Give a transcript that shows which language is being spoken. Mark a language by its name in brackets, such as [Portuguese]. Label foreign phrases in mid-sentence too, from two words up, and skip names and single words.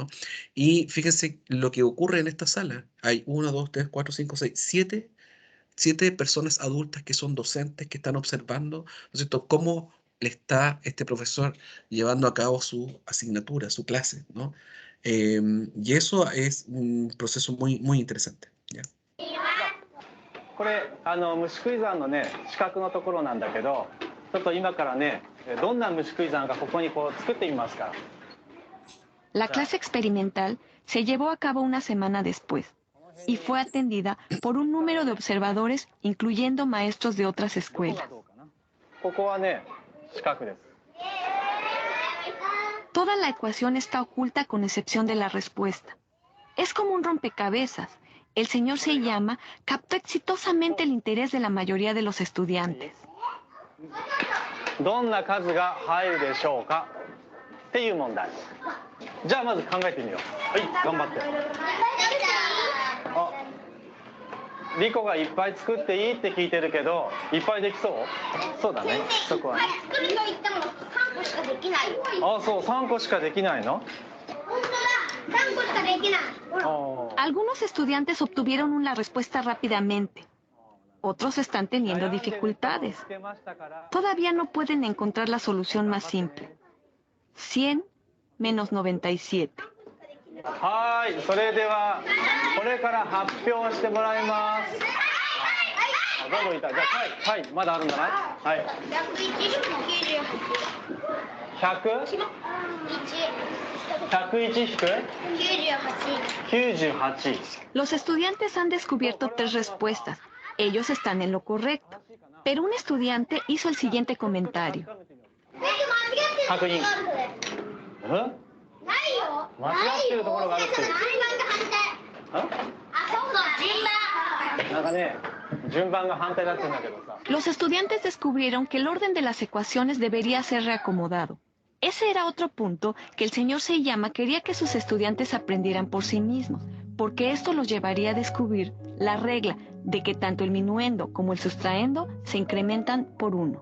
[Spanish] Y fíjense lo que ocurre en esta sala. Hay 1, 2, 3, 4, 5, 6, 7 personas adultas que son docentes, que están observando, ¿no es cierto?, cómo le está este profesor llevando a cabo su asignatura, su clase, ¿no? Y eso es un proceso muy, muy interesante, ¿ya? [Japanese] これ虫食い山のね四角のところなんだけど、ちょっと今からねどんな虫食い山かここにこう作ってみますから。 [Spanish] La clase experimental se llevó a cabo una semana después y fue atendida por un número de observadores, incluyendo maestros de otras escuelas. [Japanese] ここはね四角です。 [Spanish] Toda la ecuación está oculta con excepción de la respuesta. Es como un rompecabezas. El señor Seiyama captó exitosamente el interés de la mayoría de los estudiantes. [Japanese] どんな数が入るでしょうかっていう問題。じゃあまず考えてみよう。はい、頑張って。あ、リコがいっぱい作っていいって聞いてるけど、いっぱいできそう？そうだね。そこはね。作ると言っても3個しかできないよ。あ、そう、3個しかできないの？本当だ、3個しかできない。 [Spanish] Algunos estudiantes obtuvieron una respuesta rápidamente. Otros están teniendo dificultades. Todavía no pueden encontrar la solución más simple. 100 menos 97. [Japanese] はい、それではこれから発表してもらいます。あ、どんどんいた。じゃあ、はい、まだあるんだな。はい。100？ 101引く 98. [Spanish] Los estudiantes han descubierto 3 respuestas. Ellos están en lo correcto. Pero un estudiante hizo el siguiente comentario. [Japanese] 確認。間違ってるところがあるって。なんかね、順番が反対だってんだけどさ。 [Spanish] Los estudiantes descubrieron que el orden de las ecuaciones debería ser reacomodado. Ese era otro punto que el señor Seiyama quería que sus estudiantes aprendieran por sí mismos, porque esto los llevaría a descubrir la regla de que tanto el minuendo como el sustraendo se incrementan por 1.